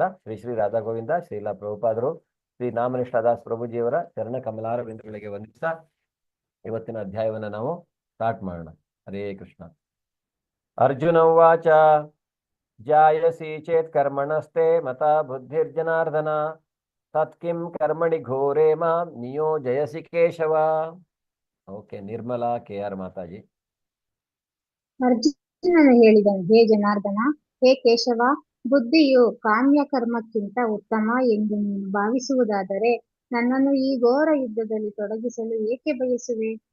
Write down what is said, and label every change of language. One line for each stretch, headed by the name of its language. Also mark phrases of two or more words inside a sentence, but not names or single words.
Kannada: ಶ್ರೀ ರಾಧಾ ಗೋವಿಂದ ಶ್ರೀಲಾ ಪ್ರಭುಪಾದರು ಶ್ರೀ ನಾಮನಿಷ್ಠದಾಸ್ ಪ್ರಭುಜಿಯವರ ಚರಣ ಕಮಲಾರವಿಂದಗಳಿಗೆ ವಂದಿಸ್ತಾ ಇವತ್ತಿನ ಅಧ್ಯಾಯವನ್ನ ನಾವು ಸ್ಟಾರ್ಟ್ ಮಾಡೋಣ.
Sanskrit: ಹರೇ ಕೃಷ್ಣ. ಅರ್ಜುನ ಉವಾಚ ಜಾಯಸಿ ಚೇತ್ ಕರ್ಮಣಸ್ತೆ ಮತ ಬುದ್ಧಿರ್ಜನಾರ್ದನ ತತ್ಕಿಂ ಕರ್ಮಣಿ ಘೋರೆ ಮಾಂ ನಿಯೋಜಯಸಿ ಕೇಶವ.
Kannada: ಓಕೆ, ನಿರ್ಮಲಾ KR ಮಾತಾಜಿ. ಅರ್ಜುನನು ಹೇಳಿದನು, ಹೇ ಜನಾರ್ದನ, ಹೇ ಕೇಶವ, ಬುದ್ಧಿಯು ಕಾಮ್ಯ ಕರ್ಮಕ್ಕಿಂತ ಉತ್ತಮ ಎಂದು ನೀನು ಭಾವಿಸುವುದಾದರೆ ನನ್ನನ್ನು ಈ ಘೋರ ಯುದ್ಧದಲ್ಲಿ ತೊಡಗಿಸಲು ಏಕೆ ಬಯಸುವೆ?